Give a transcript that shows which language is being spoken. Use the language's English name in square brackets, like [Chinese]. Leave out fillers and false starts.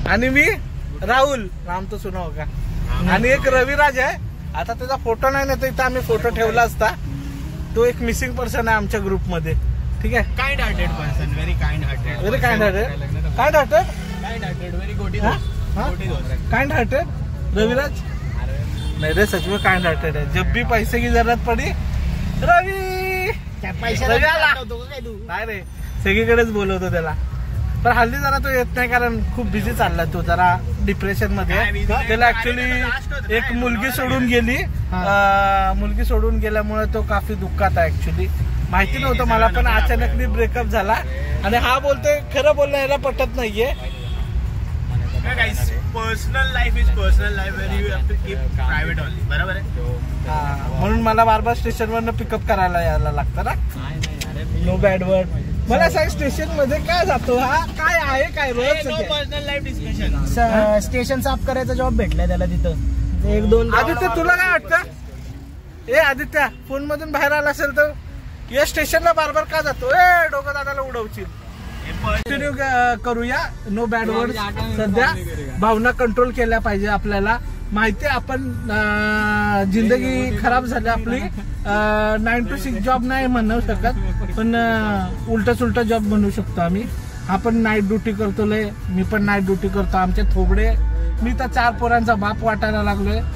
[Marathi] आणि मी राहुल, [Hindi] नाम तो सुना होगा। [Marathi] आणि एक रविराज आहे, आता त्याचा फोटो नाही ना, तर इथं आम्ही फोटो ठेवला असता। तो एक मिसिंग पर्सन आहे आमच्या ग्रुप मध्ये, ठीक आहे। [English] Kind hearted person, very kind hearted, very kind hearted, kind hearted, kind hearted, very गोटी kind hearted Raviraj. [Hindi] नहीं रे, सच में [English] kind hearted [Hindi] है। जब भी पैसे की जरूरत पड़ी रवि, पैसे [Marathi] नाही रे, सगळीकडेच बोलवतो त्याला, पण हल्ली जरा तो येत नाही, कारण खूप बिझी चालला तो, जरा डिप्रेशन मध्ये। त्याला ऍक्च्युली एक मुलगी सोडून गेली, मुलगी सोडून गेल्यामुळे तो काफी दुःखात आहे। ऍक्च्युली माहिती नव्हतं मला, पण अचानकली ब्रेकअप झाला, आणि हा बोलतोय खरं बोलणं याला पटत नाहीये। [English] personal life is personal life, very you have to keep private only, [Marathi] बरोबर आहे। म्हणून मला बार स्टेशनवरनं पिकअप करायला यायला लागतं ना, [English] No bad word. [Marathi] मला सांग, स्टेशन मध्ये काय जातो हा, काय आहे काय रोज [English] Personal life discussion. [Marathi] स्टेशन साफ करायचा जॉब भेटलाय त्याला तिथं, 1-2। आदित्य तुला काय वाटतं? ए आदित्य, फोन मधून बाहेर आला असेल तर या स्टेशनला बार का जातो? ए डोकं दादाला उडवशील। कंटिन्यू करूया, [English] No bad word. [Marathi] सध्या भावना कंट्रोल केल्या पाहिजे आपल्याला, माहिती आपण जिंदगी खराब झाली आपली। 9 to 6 जॉब नाही म्हणू शकत, पण उलटा सुलटा जॉब म्हणू शकतो आम्ही। हा पण नाईट ड्युटी करतो लय, मी पण नाईट ड्युटी करतो. आमचे थोबडे, मी तर 4 पोरांचा बाप वाटायला लागलोय.